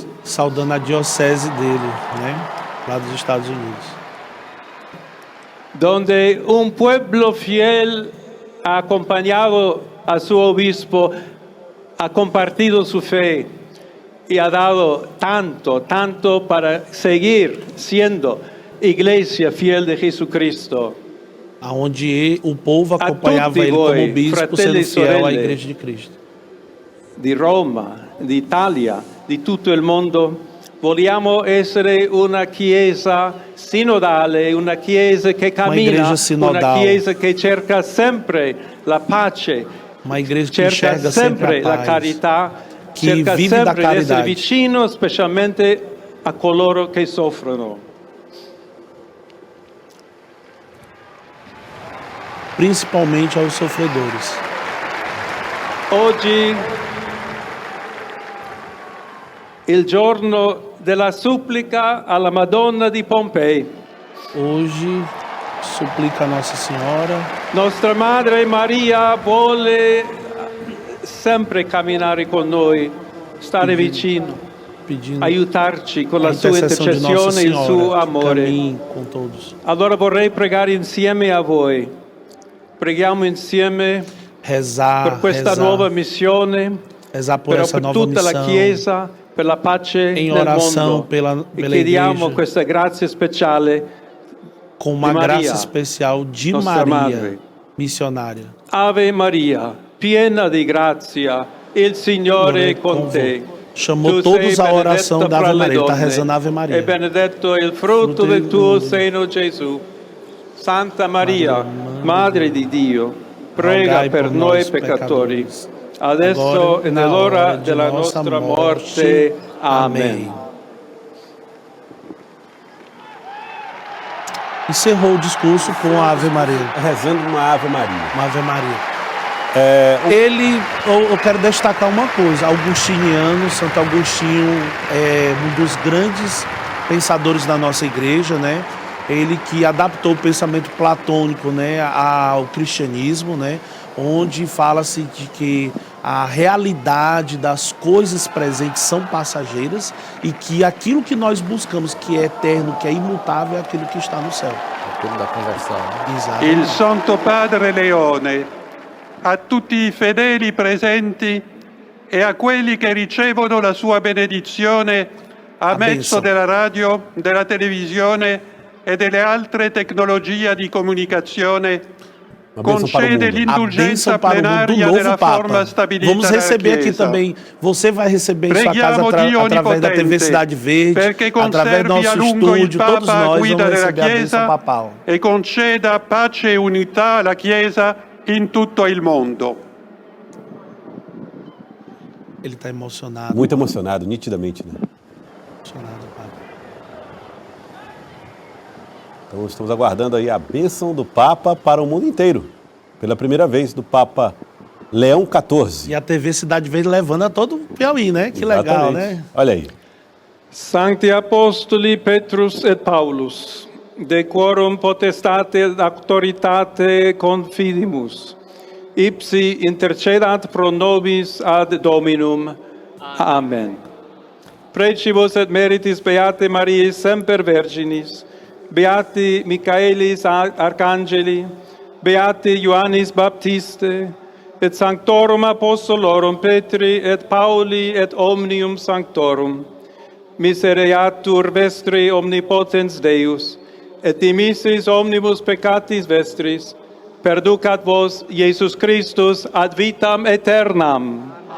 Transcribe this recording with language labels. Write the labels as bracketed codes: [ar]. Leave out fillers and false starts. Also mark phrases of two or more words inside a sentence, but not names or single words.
[pt] Saudando a diocese dele, né? Lá dos Estados Unidos. [es] donde un pueblo fiel ha acompañado a su obispo, ha compartido su fe y ha dado tanto, tanto para seguir siendo iglesia fiel de Jesucristo. [pt] Aonde o povo acompanhava [it] tutti [pt] ele como [it] voi, [pt] bispo, [it] fratelli [pt] sendo e fiel à [it] sorelle. [pt] Igreja de Cristo. [it] Di Roma, d'Italia, di tutto il mondo, vogliamo essere una chiesa sinodale, una chiesa che cammina, [pt] igreja [it] una [pt] sinodal. [it] chiesa che cerca sempre la pace, [pt] Uma igreja que [it] cerca [pt] enxerga sempre [it] sempre [pt] a [it] la [pt] paz. [it] carità, che cerca [pt] vive da [it] sempre di essere [pt] caridade. [it] vicino specialmente a coloro che soffrono. [pt] principalmente aos sofredores. [it] Oggi, il giorno della supplica alla Madonna di Pompei. [pt] Hoje, suplica a Nossa Senhora. [it] Nostra Madre Maria vuole sempre camminare con noi, stare vicino, [pt] Pedindo [it] aiutarci con [pt] a [it] la sua [pt] intercessão de Nossa [it] intercessione e il suo [pt] Senhora, que [it] amore. [pt] caminhe com todos. [it] Allora vorrei pregare insieme a voi. Preghiamo insieme [pt] Rezar, [it] per questa [pt] rezar, [it] nuova missione, [pt] rezar por [it] però [pt] essa [it] per [pt] nova [it] tutta la [pt] missão, [it] Chiesa, per la pace [pt] em [it] nel [pt] oração [it] mondo. [pt] pela [it] E chiediamo [pt] Igreja, [it] questa grazia speciale. [pt] com uma de Maria, graça especial de nossa Maria, Madre. missionária. [it] Ave Maria, piena di grazia, il Signore è con te. [pt] Chamou [it] Tu [pt] todos [it] sei [pt] a oração [it] benedetta [pt] da [it] fra [pt] Ave [it] le [pt] Maria. Ele está [it] donne, [pt] rezando a Ave Maria. [it] E benedetto il frutto del tuo seno, Gesù. Santa Maria, Madre di Dio, prega [pt] rogai [it] per [pt] por [it] noi [pt] nós, [it] peccatori, [pt] pecadores, [it] adesso [pt] agora [it] e [pt] e na [it] nell'ora [pt] hora de [it] della [pt] nossa [it] nostra morte. [pt] morte. Amém. [it] Amen. [pt] Encerrou o discurso com a Ave Maria. Rezando uma Ave Maria. Uma Ave Maria. Eu quero destacar uma coisa. Augustiniano, Santo Agostinho é um dos grandes pensadores da nossa igreja, né? Ele que adaptou o pensamento platônico, né, ao cristianismo, né? Onde fala-se de que a realidade das coisas presentes são passageiras e que aquilo que nós buscamos, que é eterno, que é imutável, é aquilo que está no céu. Aquilo da conversão, né? Exato. [it] Il Santo Padre Leone, a tutti i fedeli presenti e a quelli che ricevono la sua benedizione a mezzo [pt] benção. [it] della radio, della televisione e delle altre tecnologie di comunicazione, [pt] Uma bênção para o [it] concede [pt] mundo. A [it] l'indulgenza [pt] bênção para o mundo do [it] plenaria [pt] novo [it] della forma [pt] Papa. [it] stabilita [pt] Vamos receber [it] dalla [pt] aqui [it] Chiesa. [pt] também. Você vai receber em sua casa [it] Preghiamo Dio [pt] através da TV [it] Onnipotente, [pt] Cidade Verde, [it] perché [pt] através do [it] conservi a [pt] nosso [it] lungo il [pt] estúdio. Todos [it] Papa a [pt] nós [it] guida [pt] vamos [it] della [pt] receber a bênção [it] Chiesa [pt] papal. [it] e conceda pace e unità alla Chiesa in tutto il mondo. [pt] Ele está emocionado. Muito emocionado, nitidamente, né? Emocionado, Papa. Então estamos aguardando aí a bênção do Papa para o mundo inteiro. Pela primeira vez, do Papa Leão XIV. E a TV Cidade Verde levando a todo o Piauí, né? Que legal, Exatamente. né? Olha aí. [la] Sancti Apostoli Petrus et Paulus, de quorum potestate et auctoritate confidimus, ipsi intercedat pro nobis ad Dominum. Amen. Precibus et meritis Beate Mariae semper Virginis, Beati Michaelis Arcangeli, Beati Ioannis Baptiste, et Sanctorum Apostolorum Petri et Pauli et omnium Sanctorum, misereatur vestri omnipotens Deus, et dimissis omnibus peccatis vestris, perducat vos Iesus Christus ad vitam aeternam.